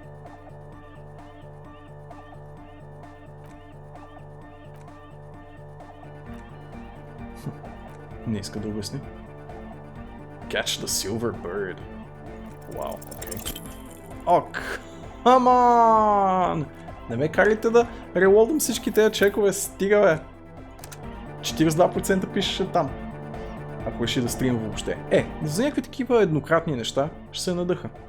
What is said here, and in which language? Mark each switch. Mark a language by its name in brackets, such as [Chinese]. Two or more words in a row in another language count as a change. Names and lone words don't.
[Bulgarian] Не иска да обясни. Catch the Silver Bird. Вау, окей. О, [English] come on! [Bulgarian] Не ме карайте да релодам всички тези чекове, стига бе! 42% пишеше там. Ако реши да стрим въобще. За някакви такива еднократни неща ще се надъха.